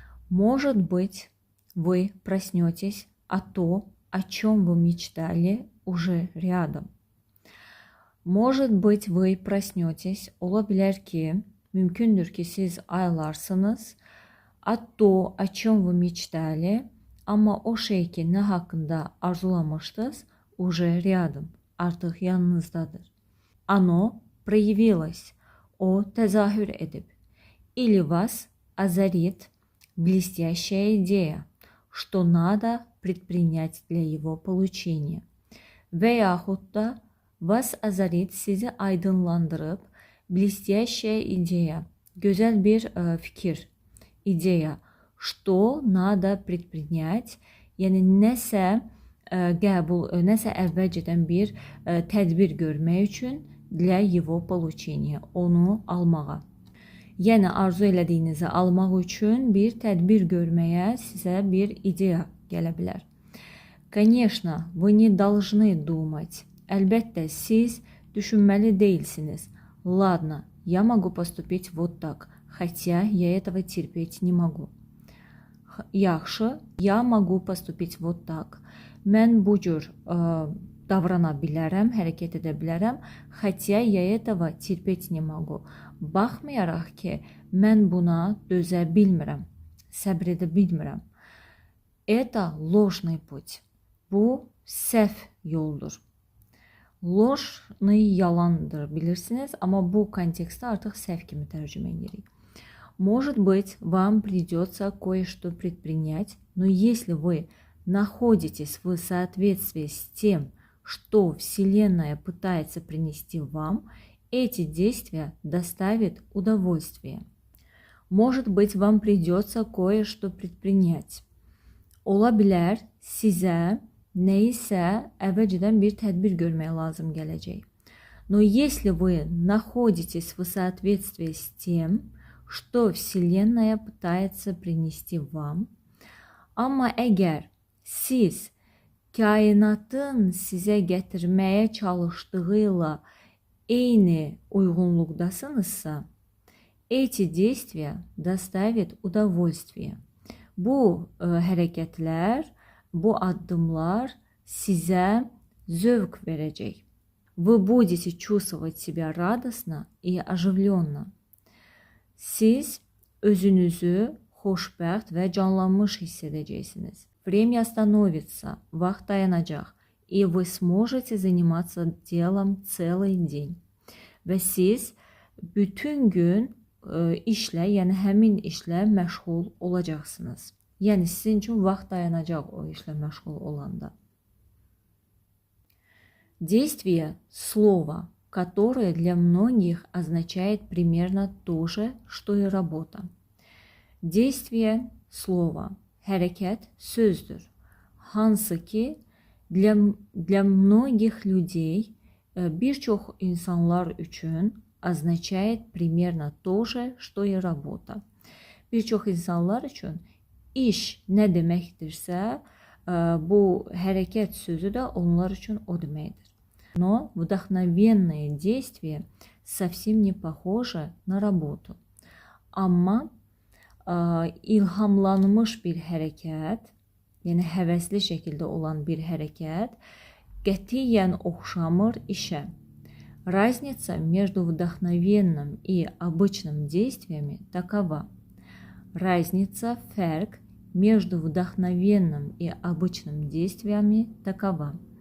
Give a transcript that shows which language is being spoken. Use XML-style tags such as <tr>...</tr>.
<ru>Может быть, вы проснетесь, а то, о чем вы мечтали, уже рядом. Может быть, вы проснетесь,</ru> <az>ola bilər ki, mümkündür ki siz aylarsınız,</az> <ru>а то, о чем вы мечтали,</ru> <az>ama o şey ki ne hakkında arzulamıştınız,</az> <ru>уже rядом,</ru> <az>artık yanınızdadır.</az> <ru>Оно проявилось,</ru> <az>o tezahür edip.</az> <ru>Или вас озарит блестящая идея, что надо предпринять для его получения.</ru> <az>Veyahut da</az> <ru>вас озарит,</ru> <az>sizi aydınlandırıp,</az> <ru>блестящая идея,</ru> <az>güzel bir fikir, ideya,</az> <ru>что надо предпринять,</ru> <az>yəni nəsə nəsə əvvəlcədən bir tədbir görmək üçün,</az> <ru>для его получения,</ru> <az>onu almağa. Yəni arzu elədiyinizi almaq üçün bir tədbir görməyə sizə bir ideya gələ bilər.</az> <ru>Конечно, вы не должны думать.</ru> <az>Əlbəttə, siz düşünməli deyilsiniz.</az> <ru>Ладно, я могу поступить вот так, хотя я этого терпеть не могу.</ru> <az>Yaxşı,</az> <ru>я могу поступить вот так.</ru> <az>Mən bu cür davrana bilərəm, hərəkət edə bilərəm,</az> <ru>хотя я этого терпеть не могу.</ru> <az>Baxmayaraq ki, mən buna dözə bilmirəm, səbr edə bilmirəm.</az> <ru>Это ложный путь.</ru> <az>Bu səhv yoldur. Ложный yalandır, bilirsiniz, amma bu kontekstdə artıq səhv kimi tərcümə edirik.</az> <ru>Может быть, вам придется кое-что предпринять, но если вы находитесь в соответствии с тем, что Вселенная пытается принести вам, эти действия доставят удовольствие. Может быть, вам придется кое-что предпринять.</ru> <az>Ola bilər, sizə nəyisə əvvəlcədən bir tədbir görmək lazım gələcək.</az> <ru>Но если вы находитесь в соответствии с тем, что Вселенная pытается принести вам,</ru> <az>amma əgər siz kainatın sizə gətirməyə çalışdığıyla eyni uyğunluqdasınızsa,</az> <ru>эти действия доставят удовольствие.</ru> <az>Bu hərəkətlər, bu addımlar sizə zövq verəcək.</az> <ru>Вы будете чувствовать себя радостно и оживленно.</ru> <az>Siz özünüzü xoşbəxt və canlanmış hiss edəcəksiniz.</az> <ru>Время остановится,</ru> <az>vaxt dayanacaq,</az> <ru>и вы sможете заниматься делом целый день.</ru> <az>Və siz bütün gün işlə, yəni həmin işlə məşğul olacaqsınız. Yəni sizin üçün vaxt dayanacaq o işlə məşğul olanda.</az> <ru>Действие слова, которое для многих означает примерно то же, что и работа. Действие слова,</ru> <az>hərəkət sözdür. Hansı ki,</az> <ru>для многих людей,</ru> <az>bir çox insanlar üçün</az> <ru>означает примерно то же, что и работа.</ru> <az>Bir çox insanlar üçün iş nə deməkdirsə, bu hərəkət sözü də onlar üçün o deməkdir.</az> <ru>Но вдохновенное действие совсем не похоже на работу.</ru> <az>Amma ilhamlanmış bir hərəkət, yəni həvəsli şəkildə olan bir hərəkət qətiyyən oxşamır işə.</az> <ru>Разница между вдохновенным и обычным действиями такова. Разница, фərq между вдохновенным и обычным действиями такова.</ru>